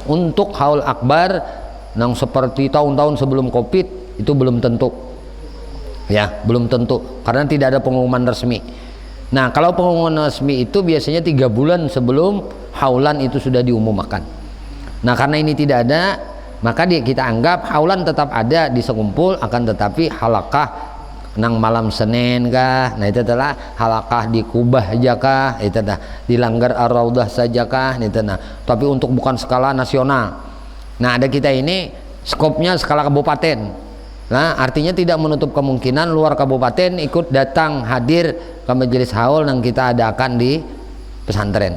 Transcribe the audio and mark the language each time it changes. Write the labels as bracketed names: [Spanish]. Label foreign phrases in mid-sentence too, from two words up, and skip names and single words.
[Indonesian] Untuk haul akbar yang seperti tahun-tahun sebelum Covid itu belum tentu, ya belum tentu karena tidak ada pengumuman resmi. Nah, kalau pengumuman resmi itu biasanya 3 bulan sebelum haulan itu sudah diumumkan. Nah, karena ini tidak ada, maka kita anggap haulan tetap ada di Sekumpul, akan tetapi halakah nang malam Senin kah, nah itu adalah halakah di Kubah aja kah, itu dah di Langgar Ar-Raudah saja kah, itu nah. Tapi untuk bukan skala nasional. Nah, ada kita ini skopnya skala kabupaten. Nah, artinya tidak menutup kemungkinan luar kabupaten ikut datang hadir ke majelis haul yang kita adakan di pesantren.